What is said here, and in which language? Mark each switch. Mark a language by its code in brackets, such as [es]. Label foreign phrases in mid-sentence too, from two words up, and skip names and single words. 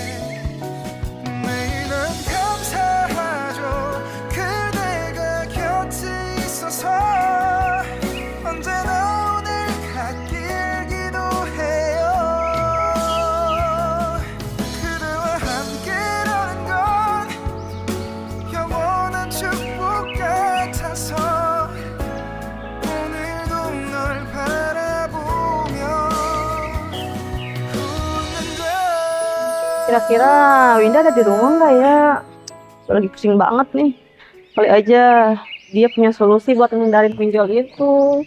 [ko] 매일은 감사하죠 그대가 곁에 있어서 언제나 오늘 같길 기도해요 그대와 함께라는 건 영원한 축복 같아서 [id] Kira-kira Winda ada di rumah nggak ya? Lagi pusing banget nih. Kali aja dia punya solusi buat menghindari pinjol itu.